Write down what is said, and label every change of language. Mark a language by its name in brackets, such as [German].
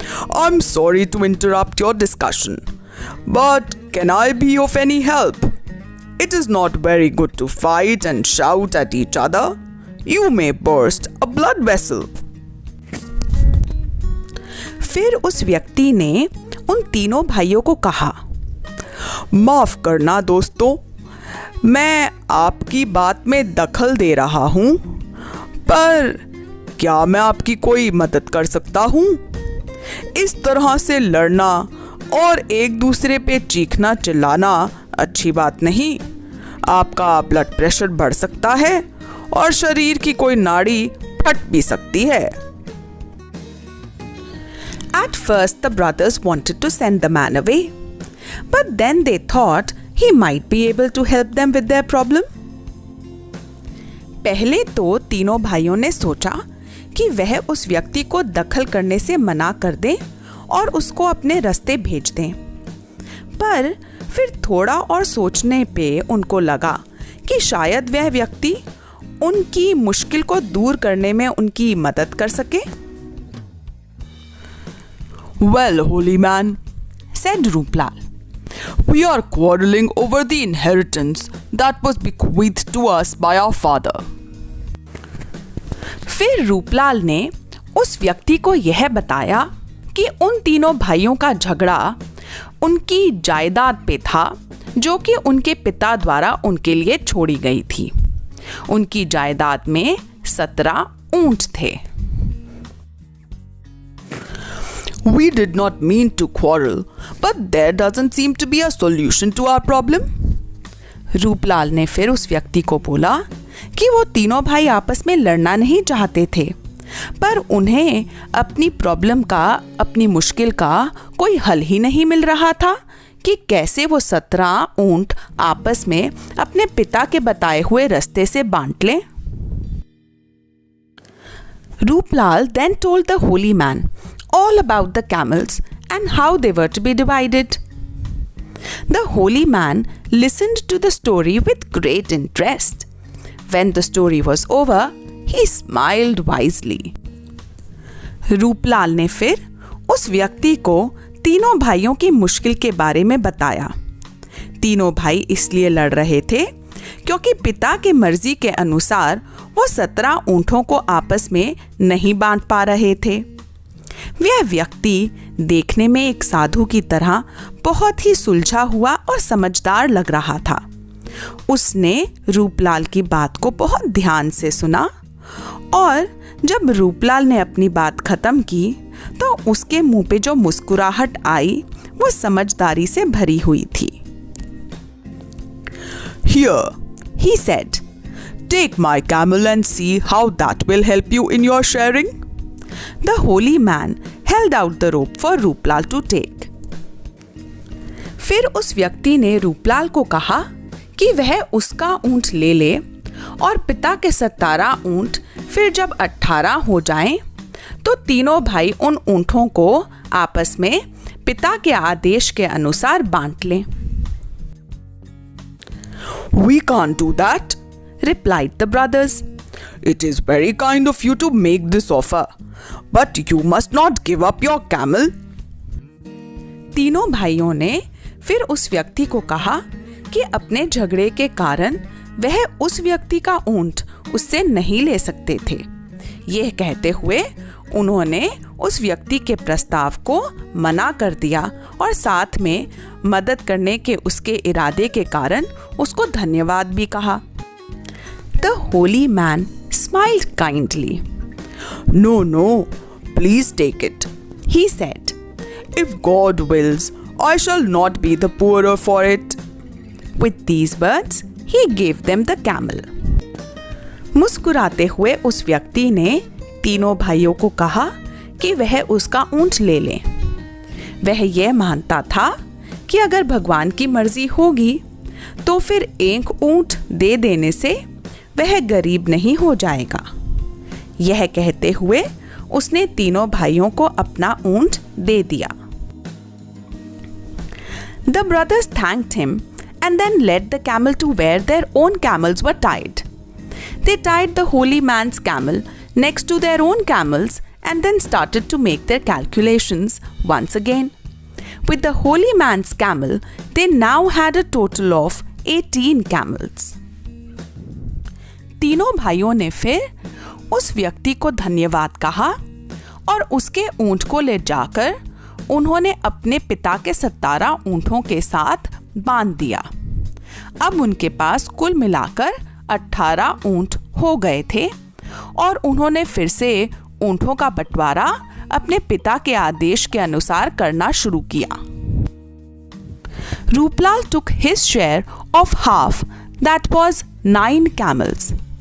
[English] I'm sorry to interrupt your discussion, but can I be of any help? It is not very good to fight and shout at each other. You may burst a blood vessel. [Hindi] फिर उस व्यक्ति ने उन तीनों भाइयों को कहा, माफ करना दोस्तों, मैं आपकी बात में दखल दे रहा हूँ, पर क्या मैं आपकी कोई मदद कर सकता हूँ? इस तरह से लड़ना और एक दूसरे पे चीखना चिल्लाना अच्छी बात नहीं। आपका ब्लड प्रेशर बढ़ सकता है और शरीर की कोई नाड़ी फट भी सकती है। [English] At first the brothers wanted to send the man away, but then they thought he might be able to help them with their problem. [Hindi] पहले तो तीनों भाइयों ने सोचा कि वह उस व्यक्ति को दखल करने से मना कर दें और उसको अपने रास्ते भेज दें। पर फिर थोड़ा और सोचने पे उनको लगा कि शायद वह व्यक्ति उनकी मुश्किल को दूर करने में उनकी मदद कर सके। [English] Well, holy man, said Ruplal, we are quarreling over the inheritance that was bequeathed to us by our father. [Hindi] फिर रूपलाल ने उस व्यक्ति को यह बताया कि उन तीनों भाइयों का झगड़ा उनकी जायदाद पे था जो कि उनके पिता द्वारा उनके लिए छोड़ी गई थी। उनकी जायदाद में 17 ऊंट थे। [English] We did not mean to quarrel, but there doesn't seem to be a solution to our problem. [Hindi] Ruplal ने फिर उस व्यक्ति को बोला कि वो तीनों भाई आपस में लड़ना नहीं चाहते थे, पर उन्हें अपनी प्रॉब्लम का, अपनी मुश्किल का कोई हल ही नहीं मिल रहा था कि कैसे वो 17 ऊंट आपस में अपने पिता के बताए हुए रास्ते से बांट लें। [English] Ruplal then told the holy man all about the camels and how they were to be divided. The holy man listened to the story with great interest. When the story was over, he smiled wisely. [Hindi] Ruplal ने फिर उस व्यक्ति को तीनों भाइयों की मुश्किल के बारे में बताया। तीनों भाई इसलिए लड़ रहे थे क्योंकि पिता की मर्जी के अनुसार वो 17 ऊंटों को आपस में नहीं बांट पा रहे थे। वह व्यक्ति देखने में एक साधु की तरह बहुत ही सुलझा हुआ और समझदार लग रहा था। उसने रूपलाल की बात को बहुत ध्यान से सुना और जब रूपलाल ने अपनी बात खत्म की तो उसके मुंह पे जो मुस्कुराहट आई वो समझदारी से भरी हुई थी। [English] Here, He said, take my camel and see how that will help you in your sharing. The holy man held out the rope for Ruplal to take. [Hindi] फिर उस व्यक्ति ने रूपलाल को कहा कि वह उसका ऊंट ले ले और पिता के 17 ऊंट फिर जब 18 हो जाएं, तो तीनों भाई उन ऊंटों को आपस में पिता के आदेश के अनुसार बांट लें। [English] We can't do that, replied the brothers. It is very kind of you to make this offer, but you must not give up your camel. [Hindi] तीनों भाइयों ने फिर उस व्यक्ति को कहा कि अपने झगड़े के कारण वह उस व्यक्ति का ऊंट उससे नहीं ले सकते थे। यह कहते हुए उन्होंने उस व्यक्ति के प्रस्ताव को मना कर दिया और साथ में मदद करने के उसके इरादे के कारण उसको धन्यवाद भी कहा। [English] The holy man smiled kindly. No, no, please take it, He said. If God wills, I shall not be the poorer for it. With these words, he gave them the camel. [Hindi] मुस्कुराते हुए उस व्यक्ति ने तीनों भाइयों को कहा कि वह उसका ऊंट ले लें। वह यह मानता था कि अगर भगवान की मर्जी होगी तो फिर एक ऊंट दे देने से वह गरीब नहीं हो जाएगा। यह कहते हुए उसने तीनों भाइयों को अपना ऊंट दे दिया। [English] The brothers thanked him and then led the camel to where their own camels were tied. They tied the holy man's camel next to their own camels and then started to make their calculations once again. With the holy man's camel, they now had a total of 18 camels. [Hindi] तीनों भाइयों ने फिर उस व्यक्ति को धन्यवाद कहा और उसके ऊंट को ले जाकर उन्होंने अपने पिता के 17 ऊंटों के साथ बांध दिया। अब उनके पास कुल मिलाकर 18 ऊंट हो गए थे और उन्होंने फिर से ऊंटों का बंटवारा अपने पिता के आदेश के अनुसार करना शुरू किया। [English] Ruplal took his share of half, that was 9 camels.